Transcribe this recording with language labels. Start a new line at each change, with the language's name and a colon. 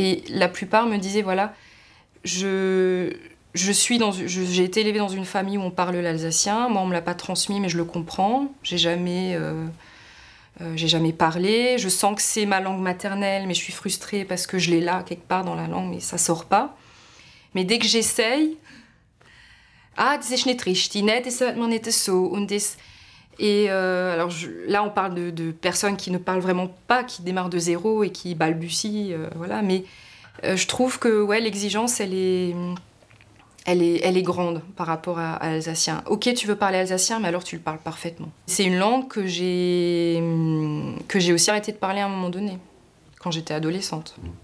French: Et la plupart me disaient, voilà, j'ai été élevée dans une famille où on parle l'alsacien, moi on me l'a pas transmis mais je le comprends, j'ai jamais parlé, je sens que c'est ma langue maternelle mais je suis frustrée parce que je l'ai là quelque part dans la langue mais ça sort pas. Mais dès que j'essaye,
German: das ist nicht richtig, ne, das hört man nicht so und das...
French: Et alors là, on parle de personnes qui ne parlent vraiment pas, qui démarrent de zéro et qui balbutient, voilà. Mais je trouve que ouais, l'exigence, elle est grande par rapport à l'alsacien. Ok, tu veux parler alsacien, mais alors tu le parles parfaitement. C'est une langue que j'ai aussi arrêté de parler à un moment donné, quand j'étais adolescente.